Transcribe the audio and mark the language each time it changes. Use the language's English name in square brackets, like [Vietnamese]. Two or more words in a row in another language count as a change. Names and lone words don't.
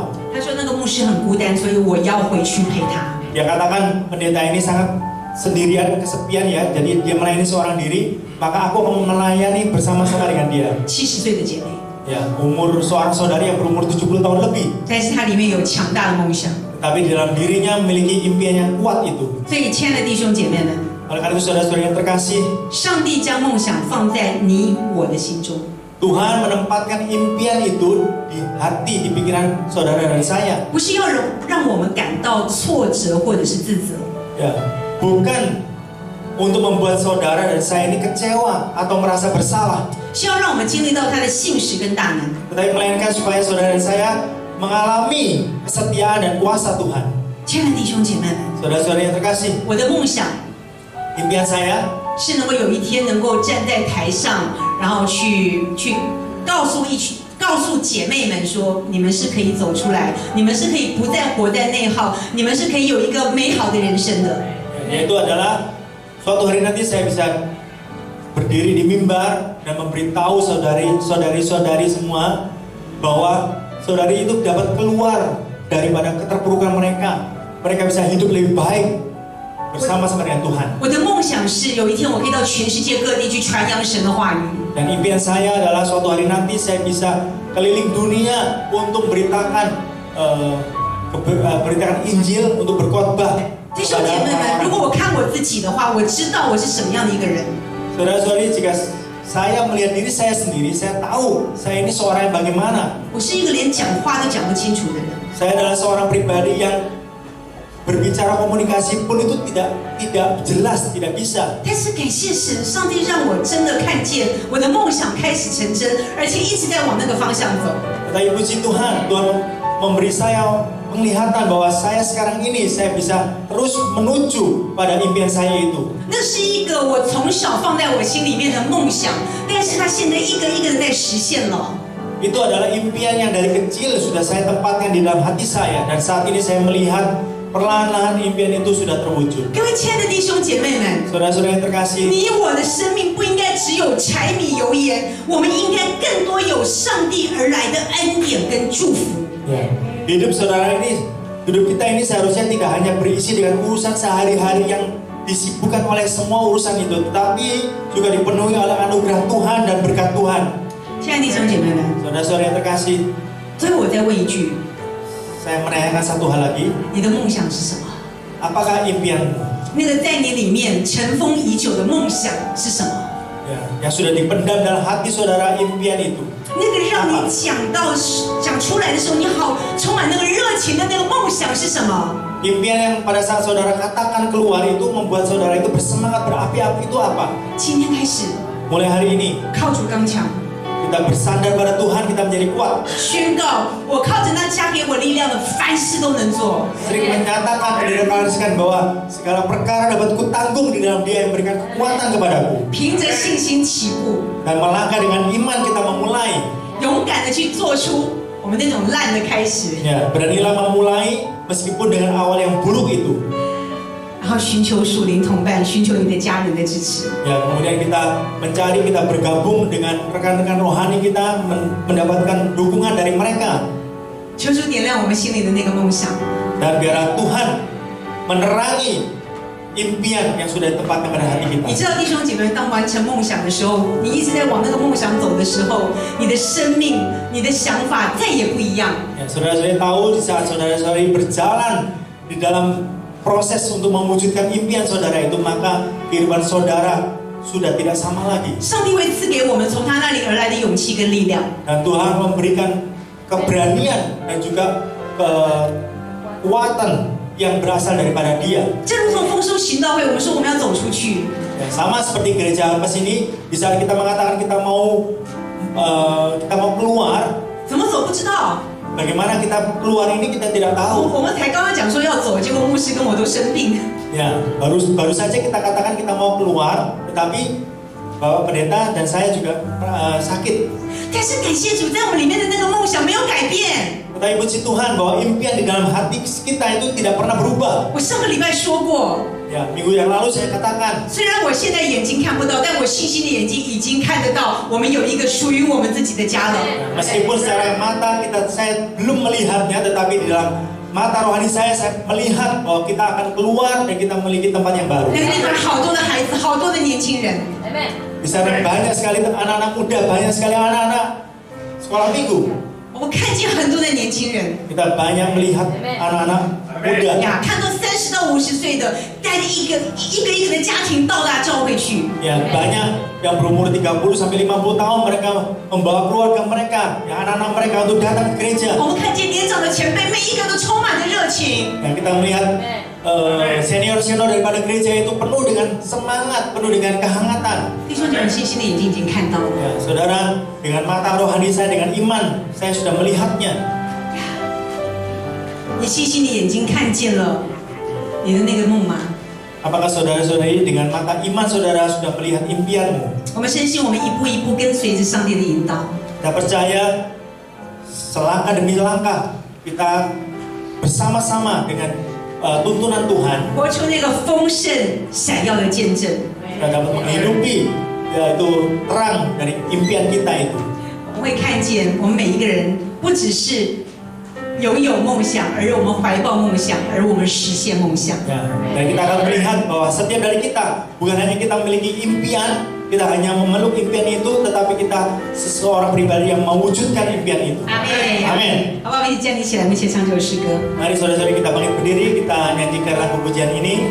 [Chinese] 他说那个牧师很孤单，所以我要回去陪他。 [Indonesian] Dia katakan pendeta ini sangat sendirian, kesepian ya, jadi dia melayani seorang diri, maka aku akan melayani bersama-sama dengan dia. [Chinese] 70 岁的姐妹， [Indonesian] Ya, umur seorang saudari yang berumur 70 tahun lebih, [Chinese] 但是她里面有强大的梦想。 [Indonesian] tapi di dalam dirinya memiliki impian yang kuat itu. [Chinese] 所以，亲爱的弟兄姐妹们， [Indonesian] Oleh karena itu saudara-saudara yang terkasih, [Chinese] 上帝将梦想放在你我的心中。 [Indonesian] Tuhan menempatkan impian itu di hati, di pikiran saudara dan saya. [Chinese] 不是要让我们感到挫折或者是自责， [Indonesian] Ya, bukan untuk membuat saudara dan saya ini kecewa atau merasa bersalah, [Chinese] 是要让我们经历到他的信实跟大能。 [Indonesian] tetapi melainkan supaya saudara dan saya mengalami kesetiaan dan kuasa Tuhan. [Chinese] 亲爱的弟兄姐妹们， [Indonesian] Saudara-saudara yang terkasih, [Chinese] 我的梦想 [Indonesian] impian saya [Chinese] 是能够有一天能够站在台上，然后去告诉姐妹们说，你们是可以走出来，你们是可以不再活在内耗，你们是可以有一个美好的人生的。 [Indonesian] yaitu adalah suatu hari nanti saya bisa berdiri di mimbar dan memberitahu saudari-saudari semua bahwa saudari itu dapat keluar daripada keterpurukan mereka mereka bisa hidup lebih baik bersama-sama dengan Tuhan. [Chinese] 我的梦想是有一天我可以到全世界各地去传扬神的话语。 [Indonesian] Dan impian saya adalah suatu hari nanti saya bisa keliling dunia untuk beritakan beritakan Injil, untuk berkhotbah. [Chinese] 弟兄姐妹们，如果我看我自己的话，我知道我是什么样的一个人。 [Indonesian] Saudara-saudari, jika saya melihat diri saya sendiri, saya tahu saya ini seorang yang bagaimana. [Chinese] 我是一个连讲话都讲不清楚的人。 [Indonesian] Saya adalah seorang pribadi yang berbicara komunikasi pun itu tidak jelas, tidak bisa. [Chinese] 但是感谢神，上帝让我真的看见我的梦想开始成真，而且一直在往那个方向走。 [Indonesian] Tetapi puji Tuhan, Tuhan memberi saya penglihatan bahwa saya sekarang ini saya bisa terus menuju pada impian saya itu. [Chinese] 那是一个我从小放在我心里面的梦想，但是它现在一个一个的在实现了。 [Indonesian] Itu adalah impian yang dari kecil sudah saya tempatkan di dalam hati saya, dan saat ini saya melihat perlahan-lahan impian itu sudah terwujud. [Chinese] 各位亲爱的弟兄姐妹们， [Indonesian] Saudara-saudara yang terkasih, [Chinese] 你我的生命不应该只有柴米油盐，我们应该更多有上帝而来的恩典跟祝福。 [Indonesian] hidup kita ini seharusnya tidak hanya berisi dengan urusan sehari-hari yang disibukkan oleh semua urusan itu, tetapi juga dipenuhi oleh anugerah Tuhan dan berkat Tuhan. [Chinese] 亲爱的弟兄姐妹们， [Indonesian] Saudara-saudara yang terkasih, [Chinese] 最后我再问一句， [Indonesian] saya menanyakan satu hal lagi, [Chinese] 你的梦想是什么？ [Indonesian] apakah impianmu [Chinese] 那个在你里面尘封已久的梦想是什么？ [Indonesian] yang sudah dipendam dalam hati saudara, impian itu? [Chinese] 那个让你讲出来的时候，你好充满那个热情的那个梦想是什么？ [Indonesian] Impian yang pada saat saudara katakan keluar itu membuat saudara itu bersemangat, berapi-api, itu apa? [Chinese] 今天开始， [Indonesian] Mulai hari ini [Chinese] 靠主刚强， [Indonesian] kita bersandar pada Tuhan, kita menjadi kuat. [Chinese] 宣告我靠着那加给我力量的，凡事都能做。 [Indonesian] Sering menyatakan dan dideklarasikan bahwa segala perkara dapat kutanggung di dalam Dia yang memberikan kekuatan kepadaku. [Chinese] 凭着信心起步， [Indonesian] Dan melangkah dengan iman kita memulai. [Chinese] 勇敢的去做出我们那种烂的开始， [Indonesian] Ya, beranilah memulai meskipun dengan awal yang buruk itu. [Chinese] 然后寻求属灵同伴，寻求你的家人的支持。 [Indonesian] Ya, kemudian kita mencari, kita bergabung dengan rekan-rekan rohani kita, mendapatkan dukungan dari mereka. [Chinese] 求主点亮我们心里的那个梦想。 [Indonesian] Dan biarlah Tuhan menerangi impian yang sudah ditempatkan pada hati [Chinese] 你 [Indonesian] kita. [Chinese] 知道弟兄姐妹，当完成梦想的时候，你一直在往那个梦想走的时候，你的生命、你的想法再也不一样。 [Indonesian] Ya, saudara-saudari tahu di saat saudara-saudari berjalan di dalam proses untuk mewujudkan impian saudara itu, maka kehidupan saudara sudah tidak sama lagi. [Chinese] 上帝会赐给我们从他那里而来的勇气跟力量。 [Indonesian] Dan Tuhan memberikan keberanian dan juga kekuatan yang berasal daripada Dia. [Chinese] 正如同丰收行道会，我们说我们要走出去， [Indonesian] Ya, sama seperti gereja Harvest ini, di saat kita mengatakan kita mau keluar, [Chinese] 怎么走不知道。 [Indonesian] bagaimana kita keluar ini kita tidak tahu. [Chinese] 我们才刚刚讲说要走，结果牧师跟我都生病。 [Indonesian] Ya, baru saja kita katakan kita mau keluar, tetapi Bapak Pendeta dan saya juga sakit. [Chinese] 但是感谢主，在我们里面的那个梦想没有改变。 [Indonesian] Tetapi puji Tuhan bahwa impian di dalam hati kita itu tidak pernah berubah. [Chinese] 我上个礼拜说过， [Indonesian] Ya, minggu yang lalu saya katakan, [Chinese] 虽然我现在眼睛看不到，但我信心的眼睛已经看得到，我们有一个属于我们自己的家了。 [Indonesian] meskipun secara mata saya belum melihatnya, tetapi di dalam mata rohani saya melihat bahwa kita akan keluar dan kita memiliki tempat yang baru. [Chinese] 那个地方好多的孩子，好多的年轻人。 [Indonesian] Di sana banyak sekali anak-anak muda, banyak sekali anak-anak sekolah minggu. [Chinese] 我看见很多的年轻人 [Indonesian] Kita banyak melihat anak-anak muda. [Chinese] 呀，看到30到50岁的，带着一个的家庭到达教会去。 [Indonesian] Ya, banyak yang berumur 30 sampai 50 tahun mereka membawa keluarga mereka, ya, anak-anak mereka untuk datang ke gereja. [Chinese] 我们看见年长的前辈，每一个都充满着热情。 [Indonesian] Ya, kita melihat senior-senior daripada gereja itu penuh dengan semangat, penuh dengan kehangatan. [Chinese] 弟兄姐妹，信心的眼睛已经看到了。 [Indonesian] Ya, saudara, dengan mata rohani saya, dengan iman, saya sudah melihatnya. [Chinese] 你细心的眼睛看见了你的那个梦吗？ [Indonesian] Apakah saudara-saudari dengan mata iman saudara sudah melihat impianmu? [Chinese] 我们深信，我们一步一步跟随着上帝的引导。 [Indonesian] Kita percaya selangkah demi langkah kita bersama-sama dengan tuntunan Tuhan, [Chinese] 活出那个丰盛闪耀的见证。 [Indonesian] kita dapat menghidupi yaitu terang dari impian kita itu. [Chinese] 我们会看见，我们每一个人不只是拥有梦想，而我们怀抱梦想，而我们实现梦想。 [Indonesian] Ya, dan kita akan melihat bahwa setiap dari kita bukan hanya kita memiliki impian, kita hanya memeluk impian itu, tetapi kita seseorang pribadi yang mewujudkan impian itu. [Chinese] Amin. [Indonesian] Amin. [Chinese] 好不好？我们一起站立起来，我们一起唱这首诗歌。 [Indonesian] Mari saudara-saudari kita bangkit berdiri, kita nyanyikan lagu pujian ini.